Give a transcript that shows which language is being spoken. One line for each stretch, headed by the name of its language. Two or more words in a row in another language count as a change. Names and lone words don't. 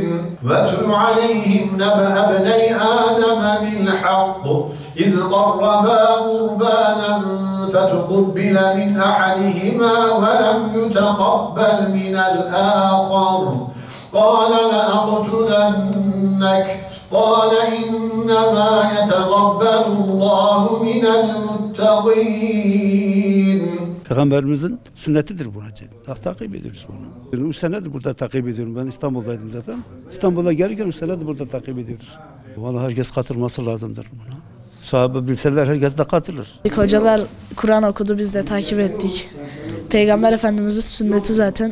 Arabic: واتل عليهم نبأ ابني آدم بالحق إذ قربا قربانا فتقبل من أحدهما ولم يتقبل من الآخر قال لأقتلنك قال إنما يتقبل الله من المتقين.
Turkish: Peygamberimizin sünnetidir bu hacı. Takip ediyoruz bunu. 3 senedir burada takip ediyorum. Ben İstanbul'daydım zaten. İstanbul'a gelirken 3 senedir burada takip ediyoruz. Vallahi herkes katılması lazımdır buna. Sahabe bilseler herkes de katılır. Hocalar Kur'an okudu, biz de takip ettik. Peygamber Efendimiz'in sünneti zaten.